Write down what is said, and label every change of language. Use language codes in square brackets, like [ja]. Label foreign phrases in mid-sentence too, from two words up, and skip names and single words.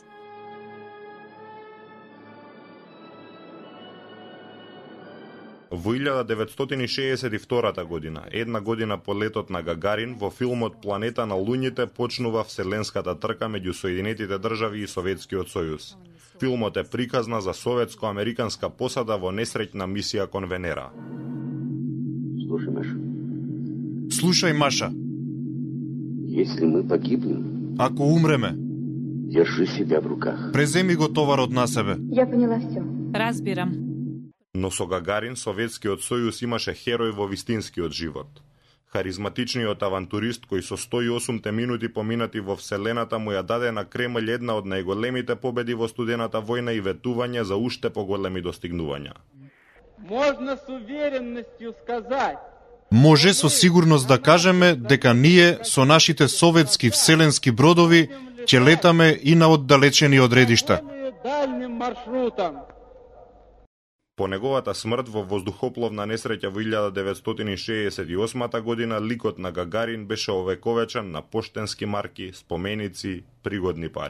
[mk] Во 1962 година, една година по летот на Гагарин, во филмот Планета на луѓето почнува вселенската трка меѓу Соединетите држави и Советскиот сојуз. Филмот е приказна за советско-американска посада во несреќна мисија кон Венера. Слушај, Маша. [ru] Если мы погибнем, [mk] ако умреме, [ru] держи себя в руках. [mk] преземи го товарот на себе. [ru] Я поняла все. [mk] Разбирам. Но со Гагарин Советскиот сојуз имаше херој во вистинскиот живот. Харизматичниот авантурист кој со 108 минути поминати во Вселената му ја даде на Кремљ една од најголемите победи во студената војна и ветување за уште поголеми достигнувања. [ru] Можно с уверенностью сказать. [mk] Може со сигурност да кажеме дека ние со нашите советски вселенски бродови ќе летаме и на оддалечени одредишта. [ru] Дальним маршрутом. [mk] По неговата смрт во воздухопловна несреќа во 1968 година, ликот на Гагарин беше овековечен на поштенски марки, споменици, пригодни пари.